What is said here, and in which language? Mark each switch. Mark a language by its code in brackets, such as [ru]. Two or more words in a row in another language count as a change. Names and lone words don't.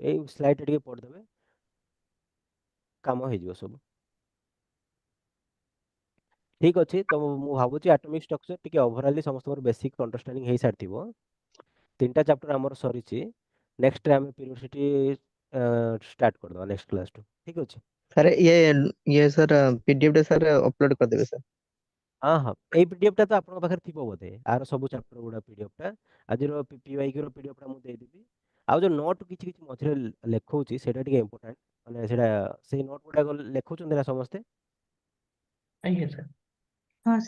[or] ଏଇ ସ୍ଲାଇଡ୍ଟା ଟିକେ ପଢ଼ିଦେବେ, କାମ ହେଇଯିବ ସବୁ। ଠିକ ଅଛି। ତ ମୁଁ ଭାବୁଛି ଆଟମିକ୍ ଷ୍ଟ୍ରକ୍ଚର ଟିକେ ଓଭରାଲି ସମସ୍ତଙ୍କର ବେସିକ୍ ଅଣ୍ଡରଷ୍ଟାଣ୍ଡିଂ ହେଇସାରିଥିବ। 3ଟା ଚାପ୍ଟର ଆମର ସରିଛି। ନେକ୍ସଟରେ ଆମେ ପିରିୟଡିସିଟି ଷ୍ଟାର୍ଟ କରିଦେବା ନେକ୍ସଟ କ୍ଲାସଠୁ। ଠିକ ଅଛି? ସାର୍ ଏ ସାର୍ ପିଡିଏଫ ସାର୍ ଅପଲୋଡ୍ କର ଦେବେ ସାର୍ ହଁ ହଁ ଏଇ ପିଡିଏଫ ଟା ତ ଆପଣଙ୍କ ପାଖରେ ଥିବ ବୋଧେ, ଆର ସବୁ ଚାପ୍ଟର ଗୁଡା ପିଡିଏଫ ଟା ଆଜିର ପିୱାଇକ୍ୟୁ ର ପିଡିଏଫ ଟା ମୁଁ ଦେଇଦେବି। ଆଉ ଯୋଉ ନୋଟ କିଛି କିଛି ମଝିରେ ଲେଖଉଛି ସେଇଟା ଟିକେ ଇମ୍ପୋର୍ଟାଣ୍ଟ, ମାନେ ସେଇଟା ସେଇ ନୋଟ ଗୁଡାକ ଲେଖୁଛନ୍ତି ନା ସମସ୍ତେ? ଆଜ୍ଞା ସାର୍। ହଁ ହଁ